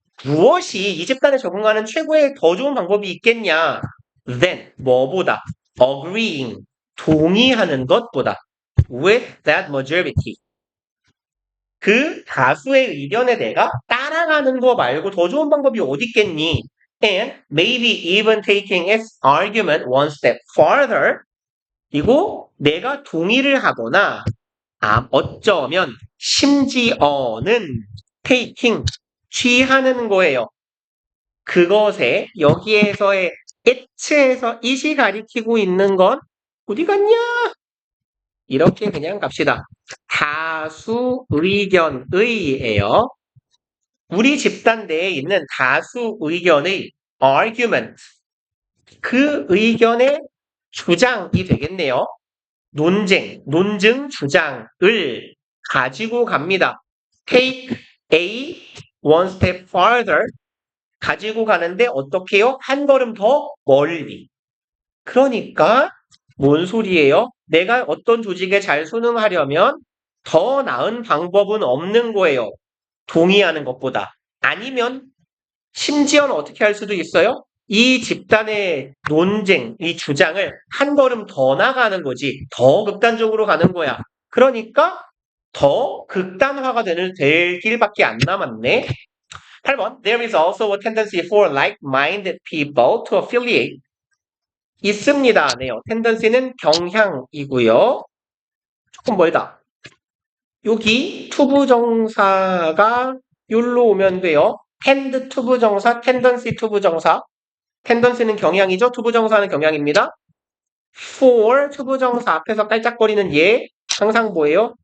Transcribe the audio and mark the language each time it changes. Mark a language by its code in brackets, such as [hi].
[ko] 무엇이 이 집단에 적응하는 최고의 더 좋은 방법이 있겠냐? [en] Then [ko] 뭐보다 [en] agreeing [ko] 동의하는 것보다 [en] with that majority [ko] 그 다수의 의견에 내가 따라가는 거 말고 더 좋은 방법이 어디 있겠니? [en] And maybe even taking its argument one step farther [ko] 그리고 내가 동의를 하거나 어쩌면 심지어는 [en] taking [ko] 취하는 거예요. 그것에 여기에서의 it에서 it이 가리키고 있는 건 어디 갔냐? 이렇게 그냥 갑시다. 다수 의견의예요. 우리 집단 내에 있는 다수 의견의 argument 그 의견의 주장이 되겠네요. 논증 주장을 가지고 갑니다. [en] Take a one step farther [ko] 가지고 가는데 어떻게 해요? 한 걸음 더 멀리. 그러니까 뭔 소리예요? 내가 어떤 조직에 잘 순응하려면 더 나은 방법은 없는 거예요. 동의하는 것보다. 아니면 심지어는 어떻게 할 수도 있어요? 이 집단의 논쟁, 이 주장을 한 걸음 더 나가는 거지. 더 극단적으로 가는 거야. 그러니까 더 극단화가 될 길밖에 안 남았네. 8번. [en] There is also a tendency for like-minded people to affiliate. [ko] 있습니다. 네요. tendency는 경향이고요. 조금 멀다. 여기 투부정사가 여기로 오면 돼요. tend 투부정사, tendency 투부정사. tendency는 경향이죠. 투부정사는 경향입니다. for 투부정사 앞에서 깔짝거리는 얘 항상 뭐예요?